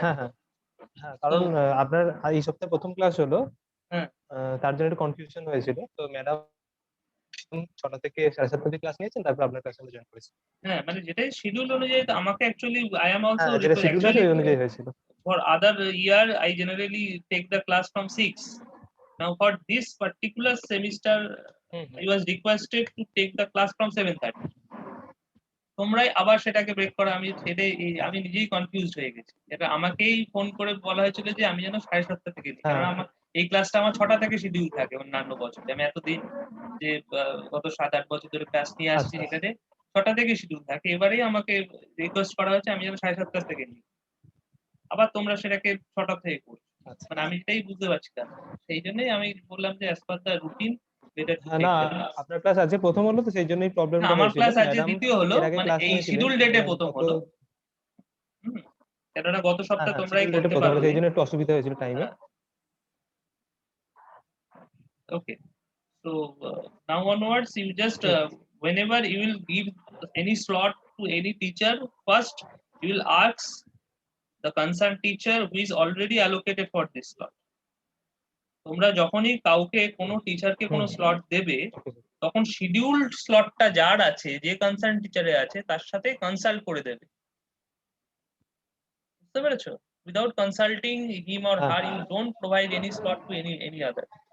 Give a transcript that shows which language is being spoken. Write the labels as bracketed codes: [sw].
[bn] হ্যাঁ হ্যাঁ হ্যাঁ, কারণ আপনার এই সপ্তাহে প্রথম ক্লাস হলো, হ্যাঁ। তার জন্য একটু কনফিউশন হয়েছিল। তো ম্যাডাম 6টা থেকে 7:30 অবধি ক্লাস নিয়েছেন, তারপর আপনার ক্লাসে জয়েন করেছি। হ্যাঁ, মানে যেটাই শিডিউল অনুযায়ী তো আমাকে অ্যাকচুয়ালি [en] I am also [bn] হ্যাঁ যেটা শিডিউল আছে ওই অনুযায়ী হয়েছিল। [en] for other year I generally take the class from 6. Now for this particular semester I was requested to take the class from 7:30. [bn] তোমরাই আবার সেটাকে ব্রেক করো, আমি নিজেই কনফিউজড হয়ে গেছি। এটা আমাকেই ফোন করে বলা হয়েছিল যে আমি যেন 7:30 থেকে দিই, কারণ আমার এই ক্লাসটা আমার 6টা থেকে শিডিউল থাকে অন্যান্য বছর। আমি এতদিন যে গত 7-8 বছর ধরে ক্লাস নিয়ে আসছি সেখানে 6টা থেকে শিডিউল থাকে। এবারেই আমাকে রিকোয়েস্ট করা হয়েছে আমি যেন 7:30 থেকে নিই, আবার তোমরা সেটাকে 6টা থেকে করছো। মানে আমি এটাই বুঝতে পারছি না, সেই জন্যই আমি বললাম যে [en] As per the routine better to take. [bn] না আপনার ক্লাস আজকে প্রথম হলো, তো সেই জন্যই প্রবলেমটা হয়েছিল। আমার ক্লাস আজকে দ্বিতীয় হলো, মানে এই শিডিউল ডেটে প্রথম হলো। কেননা গত সপ্তাহে তোমরাই করতে পারবে, সেই জন্য একটু অসুবিধা হয়েছিল টাইমে। [en] Okay, so now onwards you just whenever you will give any slot to any teacher, first you will ask the concerned teacher who is already allocated for this slot. [bn] তোমরা যখনই কাউকে কোনো টিচারকে কোনো স্লট দেবে তখন শিডিউলড স্লটটা যার আছে, যে কনসার্ন টিচারে আছে তার সাথে কনসাল্ট করে দেবে, বুঝতে পেরেছো? [en] Without consulting him or her you don't provide any slot to any other.